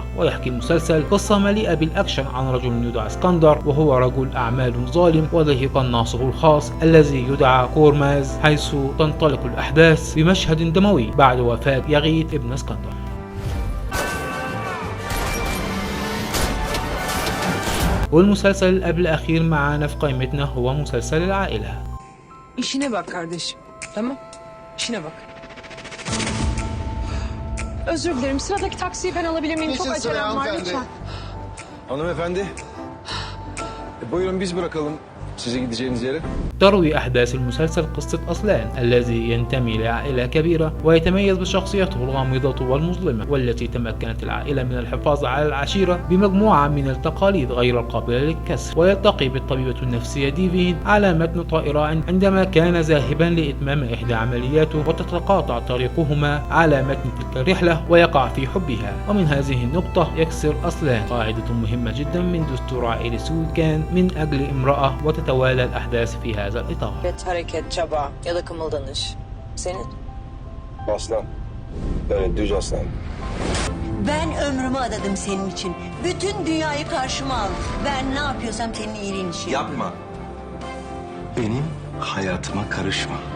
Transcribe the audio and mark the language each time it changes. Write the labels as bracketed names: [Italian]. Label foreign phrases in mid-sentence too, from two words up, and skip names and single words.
[Arabic] ويحكي المسلسل قصة مليئة بالأكشن عن رجل يدعى اسكندر، وهو رجل أعمال ظالم ولديه قناصه الخاص الذي يدعى كورماز، حيث تنطلق الأحداث بمشهد دموي بعد وفاة يغيث ابن اسكندر. والمسلسل اللي قبل الأخير معانا في قائمتنا هو مسلسل العائلة. [Turkish] İşine bak kardeşim. Tamam. İşine bak. Özür dilerim. Sıradaki taksiyi ben alabilir miyim? Çok acelem var lütfen. Hanımefendi. Buyurun biz bırakalım sizi gideceğiniz yere. [Arabic] تروي أحداث المسلسل قصة أصلان الذي ينتمي لعائلة كبيرة ويتميز بشخصيته الغامضة والمظلمة، والتي تمكنت العائلة من الحفاظ على العشيرة بمجموعة من التقاليد غير القابلة للكسر. ويلتقي بالطبيبة النفسية ديفين على متن طائرة عندما كان ذاهبا لإتمام إحدى عملياته، وتتقاطع طريقهما على متن تلك الرحلة ويقع في حبها. ومن هذه النقطة يكسر أصلان قاعدة مهمة جدا من دستور عائلة سويكان من أجل امرأة، وتتوالى الأحداث في هذا الإطار. [Turkish] Hareket, çaba ya da kımıldanış. Senin? Aslan. Evet düz aslan. Ben ömrümü adadım senin için. Bütün dünyayı karşıma al. Ben ne yapıyorsam senin iyiliğin için. Yapma. Benim hayatıma karışma.